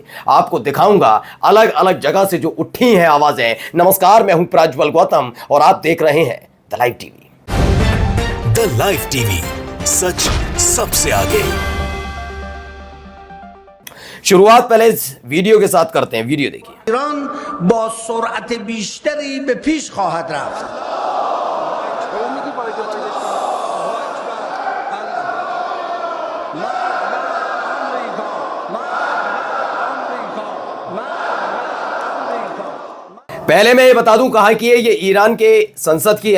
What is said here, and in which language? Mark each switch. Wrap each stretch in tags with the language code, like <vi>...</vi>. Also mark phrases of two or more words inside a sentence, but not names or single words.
<hi>आपको दिखाऊंगा अलग अलग जगह से जो उठी हैं आवाजें। नमस्कार, मैं हूं प्रज्वल गौतम और आप देख रहे हैं द लाइव टीवी। द लाइव टीवी, सच सबसे आगे। शुरुआत पहले इस वीडियो के साथ करते हैं, वीडियो देखिए।</hi> <fa>ایران با سرعت بیشتری به پیش خواهد رفت.</fa> <hi>पहले मैं ये बता दूं कहां की है, ये ईरान के संसद की है।</hi>